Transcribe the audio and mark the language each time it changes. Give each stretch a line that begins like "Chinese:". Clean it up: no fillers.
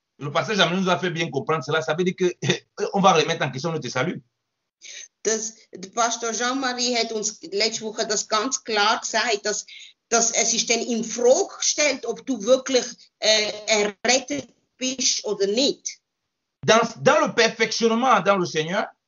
French: Le passage à nous a fait bien comprendre cela. Ça veut dire qu'on va remettre en question notre salut.
German: Der Pastor Jean-Marie hat uns letzte Woche das ganz klar gesagt, dass es ist dann in Frage gestellt, ob du wirklich errettet bist oder nicht.
French: Dans le perfectionnement dans le Seigneur,